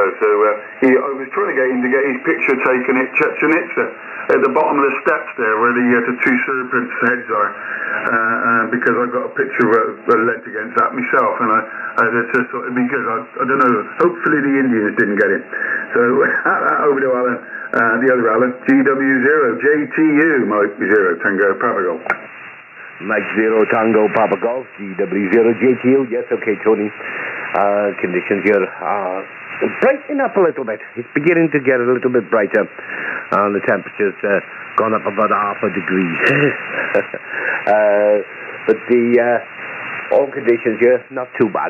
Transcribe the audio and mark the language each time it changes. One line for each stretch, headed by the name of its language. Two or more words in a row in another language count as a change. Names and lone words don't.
English: So I was trying to get him to get his picture taken at Chepstow at the bottom of the steps there where the 2 serpents' heads are, because I got a picture lent against that myself, and I just thought it'd be good. I don't know, hopefully the Indians didn't get it. So over to Alan, the other Alan, GW0 JTU, Mike 0 Tango Papa Golf. Mike 0 Tango Papa Golf, GW0 JTU. Yes, okay, Tony. Conditions here are brightening up a little bit. It's beginning to get a little bit brighter. The temperature's gone up about half a degree. But the all conditions here, not too bad.